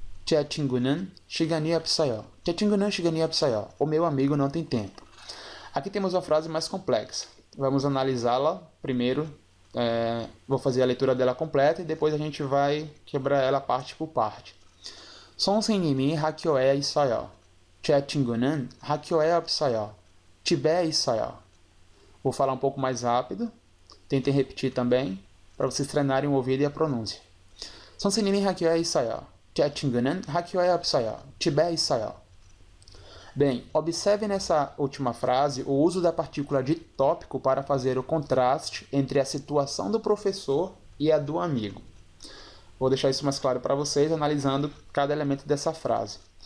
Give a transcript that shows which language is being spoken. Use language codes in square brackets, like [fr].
[ko] 제 친구는 시간이 없어요. 제 친구는 시간이 없어요. [pt] O meu amigo não tem tempo. Aqui temos uma frase mais complexa. Vamos analisá-la primeiro. Vou fazer a leitura dela completa e depois a gente vai quebrar ela parte por parte. [ko] 선생님이 학교에 있어요. 제 친구는 학교에 없어요. 집에 있어요. [pt] Vou falar um pouco mais rápido. Tentem repetir também, para vocês treinarem o ouvido e a pronúncia. [ko] 선생님이 학교에 있어요. 제 친구는 학교에 없어요. 집에 있어요. [pt] Bem, observe nessa última frase o uso da partícula de tópico para fazer o contraste entre a situação do professor e a do amigo. Vou deixar isso mais claro para vocês, analisando cada elemento dessa frase.